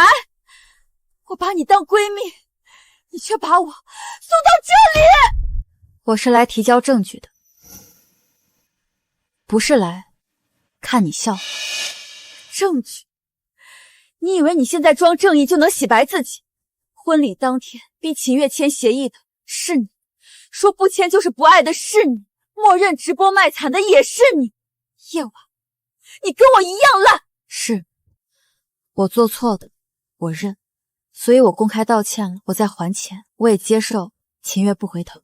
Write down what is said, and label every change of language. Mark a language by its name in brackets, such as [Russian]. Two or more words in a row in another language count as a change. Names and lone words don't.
[Chinese] 我把你當閨蜜，你卻把我送到這裡。我是來提交證據的，不是來看你笑。證據？你以為你現在裝正義就能洗白自己？婚禮當天逼秦月簽協議的是你，說不簽就是不愛的是你，默認直播賣慘的也是你。夜晚，你跟我一樣爛。是，我做錯的，我認，所以我公開道歉了，我在還錢，我也接受秦月不回頭。